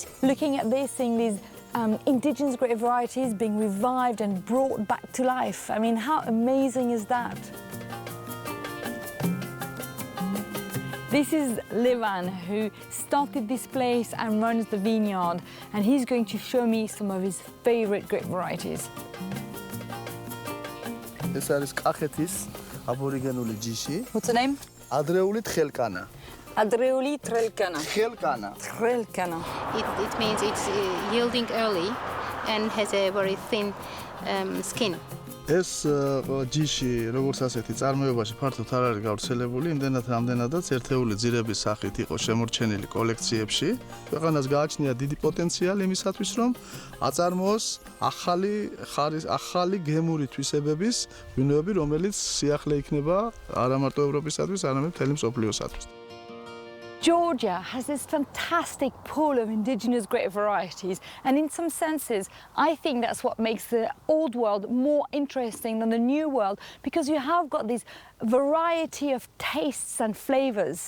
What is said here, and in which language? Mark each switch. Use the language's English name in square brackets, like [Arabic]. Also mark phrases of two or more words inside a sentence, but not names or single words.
[English] Looking at this, seeing these indigenous grape varieties being revived and brought back to life. I mean, how amazing is that? This is Levan, who started this place and runs the vineyard, and he's going to show me some of his favorite grape varieties. [Georgian] ეს არის კახეთის აბორიგენული ჯიში. [English] What's the name? [Georgian] ადრეული თხელკანა. [English] Adreoli Trelkana. [Georgian] თხელკანა. [English] Trelkana. It means it's yielding early and has a very thin skin. [Georgian] ეს ჯიში, როგორც ასეთი წარმოებაში ფართოდ არ არის გავრცელებული, იმდენად რამდენადაც ერთეული ძირების სახით იყო შემორჩენილი კოლექციებში. ქვეყანას გააჩნია დიდი პოტენციალი იმისათვის, რომ აწარმოოს ახალი გემური თვისებების ღვინოები, რომელიც სიახლე იქნება არა მარტო ევროპისათვის, არამედ მთელი მსოფლიოსათვის. [English] Georgia has this fantastic pool of indigenous grape varieties, and in some senses, I think that's what makes the old world more interesting than the new world, because you have got this variety of tastes and flavors.